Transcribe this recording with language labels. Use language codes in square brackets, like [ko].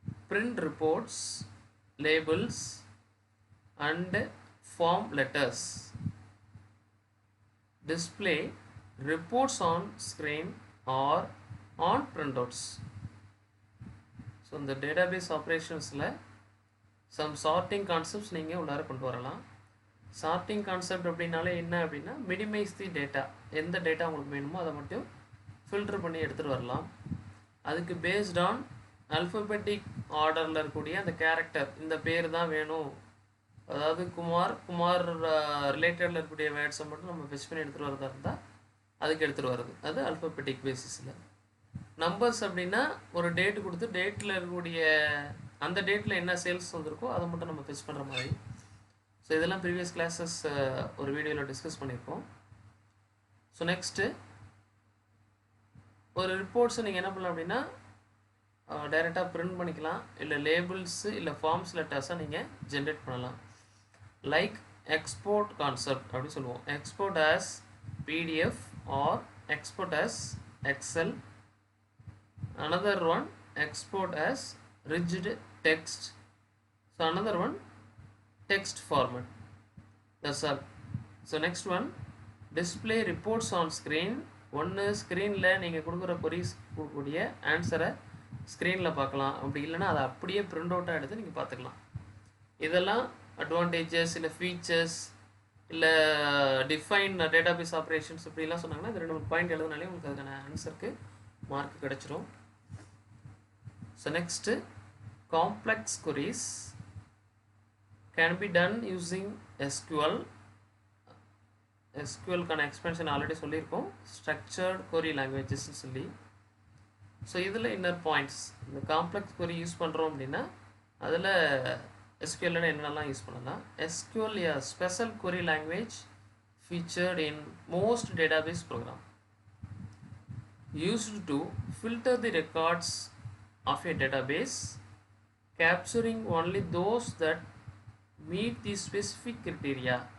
[en] Print reports, labels and form letters. Display reports on screen or on printouts. [ta] So இந்த database ஆப்ரேஷன்ஸில் some sorting concepts நீங்கள் உள்ளார கொண்டு வரலாம். Sorting concept அப்படின்னாலே என்ன அப்படின்னா [en] Minimise the data. [ta] எந்த டேட்டா உங்களுக்கு வேணுமோ அதை மட்டும் ஃபில்டர் பண்ணி எடுத்துகிட்டு வரலாம். அதுக்கு பேஸ்ட் ஆன் அல்ஃபபெட்டிக் ஆர்டரில் இருக்கக்கூடிய அந்த கேரக்டர், இந்த பேர் தான் வேணும், அதாவது குமார் ரிலேட்டடில் இருக்கக்கூடிய வேர்ட்ஸை மட்டும் நம்ம ஃபெச் பண்ணி எடுத்துகிட்டு வரதா இருந்தால் அதுக்கு எடுத்துகிட்டு வருது. அது அல்ஃபபெட்டிக் பேசிஸில். நம்பர்ஸ் அப்படின்னா ஒரு டேட்டு கொடுத்து டேட்டில் இருக்கக்கூடிய அந்த டேட்டில் என்ன சேல்ஸ் வந்திருக்கோ அதை மட்டும் நம்ம ஃபெச் பண்ணுற மாதிரி. ஸோ இதெல்லாம் ப்ரீவியஸ் கிளாஸஸ் ஒரு வீடியோவில் டிஸ்கஸ் பண்ணியிருக்கோம். ஸோ நெக்ஸ்ட்டு ஒரு ரிப்போர்ட்ஸை நீங்கள் என்ன பண்ணலாம் அப்படின்னா டைரெக்டாக பிரிண்ட் பண்ணிக்கலாம், இல்லை லேபிள்ஸு இல்லை ஃபார்ம்ஸ் லெட்டர்ஸாக நீங்கள் ஜென்ரேட் பண்ணலாம். லைக் எக்ஸ்போர்ட் கான்செப்ட் அப்படி சொல்லுவோம். [en] Export as PDF or export as Excel. Another one export as rigid text. So another one text format. That's all. So next one display reports on screen. [ta] ஒன்று ஸ்க்ரீனில் நீங்கள் கொடுக்குற கொரிஸ் கொடுக்கக்கூடிய ஆன்சரை ஸ்க்ரீனில் பார்க்கலாம். அப்படி இல்லைனா அதை அப்படியே பிரிண்ட் அவுட்டாக எடுத்து நீங்கள் பார்த்துக்கலாம். இதெல்லாம் அட்வான்டேஜஸ் இல்லை ஃபீச்சர்ஸ் இல்லை டிஃபைன் டேட்டாபேஸ் ஆப்ரேஷன்ஸ் இப்படிலாம் சொன்னாங்கன்னா இந்த 2-3 பாயிண்ட் எழுதுனாலே உங்களுக்கு அதுக்கான ஆன்சருக்கு மார்க் கிடச்சிரும். [en] So next, complex queries can be done using SQL. [ta] SQL கான எக்ஸ்பென்ஷன் ஆல்ரெடி சொல்லியிருக்கோம், [en] structured query languages [ta] சொல்லி. ஸோ இதில் இன்னர் பாயிண்ட்ஸ், இந்த காம்ப்ளெக்ஸ் query யூஸ் பண்ணுறோம் அப்படின்னா அதில் SQL என்னென்னலாம் யூஸ் பண்ணலாம். [en] SQL a special query language featured in most database program used to filter the records of a database, capturing only those that meet the specific criteria.